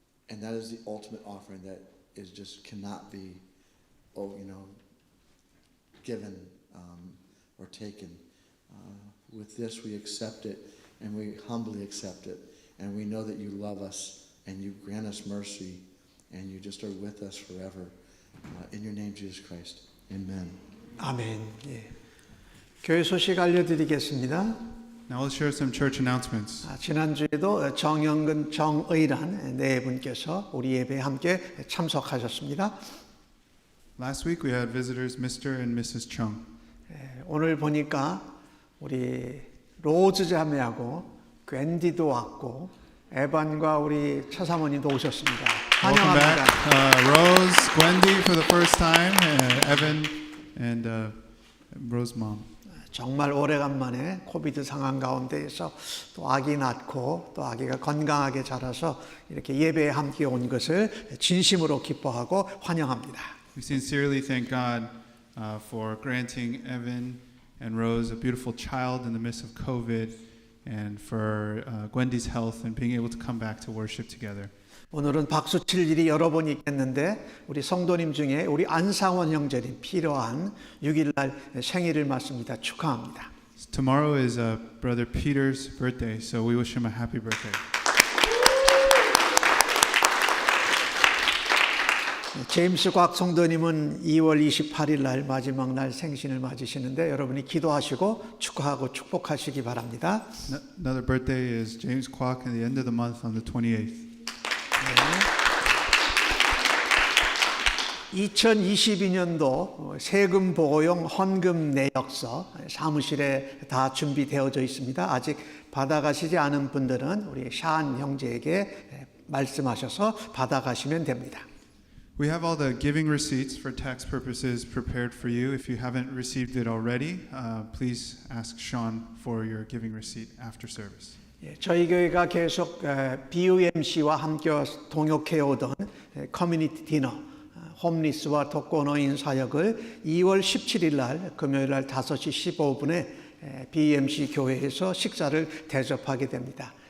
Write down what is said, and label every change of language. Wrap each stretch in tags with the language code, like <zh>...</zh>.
<en>And that is the ultimate offering that is just cannot be, given or taken. With this, we accept it, and we humbly accept it, and we know that you love us, and you grant us mercy, and you just are with us forever. In your name, Jesus Christ. Amen.</en> <ko>아멘. 예. 교회 소식 알려드리겠습니다.</ko> <en>Now let's share some church announcements.</en> <ko>지난주에도 정영근, 정의란 네 분께서 우리 예배에 함께 참석하셨습니다.</ko> <en>Last week we had visitors Mr. and Mrs. Chung.</en> <ko>오늘 보니까 우리 로즈 자매하고 괜디도 왔고 에반과 우리 차사모님도 오셨습니다.</ko> <en>Welcome</en> <ko>환영합니다.</ko> <en>back, Rose, Gwendy for the first time, Evan, and Rose's mom.</en> <ko>정말 오래간만에 코비드 상황 가운데에서 또 아기 낳고 또 아기가 건강하게 자라서 이렇게 예배에 함께 온 것을 진심으로 기뻐하고 환영합니다.</ko> <en>We sincerely thank God for granting Evan and Rose, a beautiful child in the midst of COVID, and for Gwendy's health and being able to come back to worship together.</en> <ko>오늘은 박수 칠 일이 여러 번 있겠는데 우리 성도님 중에 우리 안상원 형제님 필요한 6일날 생일을 맞습니다. 축하합니다.</ko> <en>Tomorrow is Brother Peter's birthday, so we wish him a happy birthday.</en> <ko>제임스 곽 성도님은 2월 28일 날 마지막 날 생신을 맞으시는데 여러분이 기도하시고 축하하고 축복하시기 바랍니다.</ko> <en>Another birthday is James Kwok at the end of the month on the 28th.</en> <ko>2022년도 세금 보고용 헌금 내역서 사무실에 다 준비되어져 있습니다. 아직 받아가시지 않은 분들은 우리 샤안 형제에게 말씀하셔서 받아가시면 됩니다.</ko> <en>We have all the giving receipts for tax purposes prepared for you. If you haven't received it already, please ask Sean for your giving receipt after service.</en> <ko>저희 교회가 계속 BUMC와 함께 동역해 오던 커뮤니티 디너, 홈리스와 독거노인 사역을 2월 17일 날 금요일 날 5시 15분에 BUMC 교회에서 식사를 대접하게 됩니다.</ko>